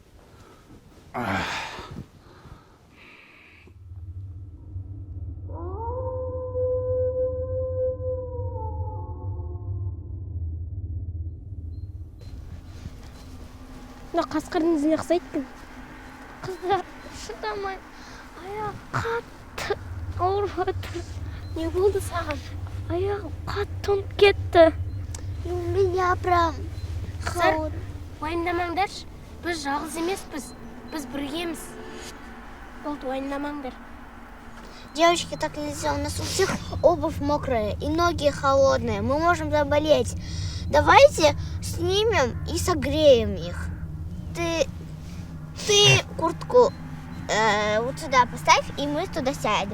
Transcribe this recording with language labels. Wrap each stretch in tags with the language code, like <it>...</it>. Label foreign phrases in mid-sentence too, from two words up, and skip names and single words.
<kk>Мына қасқырдың ізіне ұқсайды екен. Қыздар, шыдамай, аяқ қатты ауырып жатыр. Не болды саған? Аяғым қатты тоңып кетті.</kk> <ru>У меня прям</ru> <kk>Қыздар, уайымдамаңдаршы. Біз жалғыз емеспіз. Біз біргеміз. Болды, уайымдамаңдар.</kk> <ru>Девочки, так нельзя. У нас у всех обувь мокрая и ноги холодные. Мы можем заболеть. Давайте снимем и согреем их. Ты куртку вот сюда поставь, и мы туда сядем.</ru>